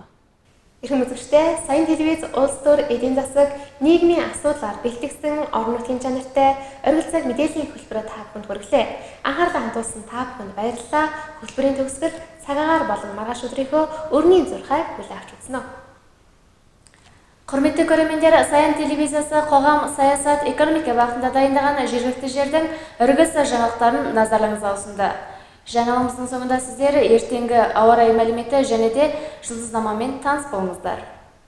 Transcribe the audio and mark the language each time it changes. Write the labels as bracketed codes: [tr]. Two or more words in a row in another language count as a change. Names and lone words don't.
[mn] Эрхэм үзэгчдээ, Саян телевиз улс төр эдийн засаг нийгмийн асуудлаар бэлтгэсэн орон нутгийн чанартай оргил цаг мэдээллийн хөтөлбөрөөр та бүхэнд хүргэлээ. Анхаарлаа хандуулсан та бүхэнд баярлалаа. Хөтөлбөрийн төгсгөл цагаагаар болон маргааш өдрийнхөө өрний зурхайг хүлээн авч үзнэ. [kk] Құрметті көрермендер, Саян телевизиясы қоғам, саясат, экономика бағытында дайындаған жергілікті жердің үргіс жаңалықтарын назарларыңызға ұсынды. Жаңалығымыздың соңында сіздер ертеңгі ауа райы мәліметі және де жұлдызнамамен таныс болыңыздар.